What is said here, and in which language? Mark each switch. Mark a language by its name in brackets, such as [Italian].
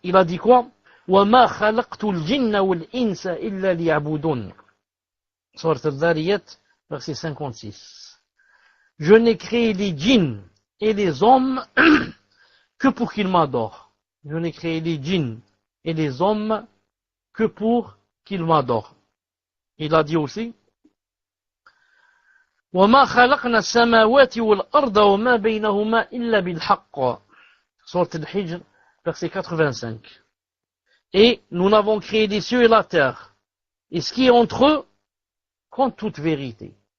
[French] Il a dit quoi? [Arabic] وَمَا خَلَقْتُ الْجِنَّ وَالْإِنسَ إِلَّا لِيَعْبُدُونَ. [French] Sourate Al-Dhariyat, verset 56. Je n'ai créé les djinns et les hommes que pour qu'ils m'adorent. Je n'ai créé les djinns et les hommes que pour qu'ils m'adorent. Il a dit aussi, [Arabic] وَمَا خَلَقْنَا السَّمَاوَاتِ وَالْأَرْضَ وَمَا بَيْنَهُمَا إِلَّا بِالْحَقِّ. [French] Sourate Al-Hijr, verset 85. Et nous n'avons créé les cieux et la terre, et ce qui est entre eux, contre toute vérité.